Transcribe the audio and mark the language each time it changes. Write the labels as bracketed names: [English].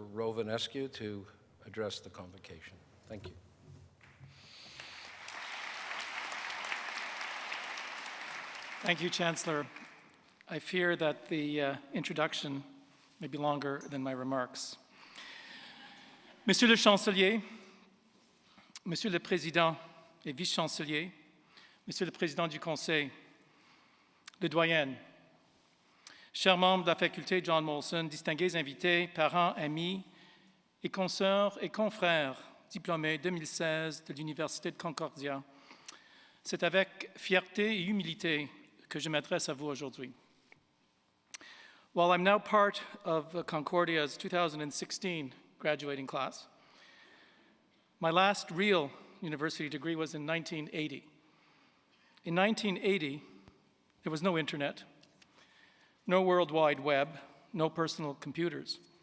[English] Rovinescu to address the convocation. Thank you. Thank you, Chancellor. I fear that the introduction may be longer than my remarks. [French] Monsieur le Chancelier, Monsieur le Président et Vice-Chancelier, Monsieur le Président du Conseil, les doyennes, chers membres de la faculté John Molson, distingués invités, parents, amis et consoeurs et confrères diplômés 2016 de l'Université de Concordia, c'est avec fierté et humilité que je m'adresse à vous aujourd'hui. [English] While I'm now part of Concordia's 2016 graduating class, my last real university degree was in 1980. In 1980, there was no internet, no World Wide Web, no personal computers.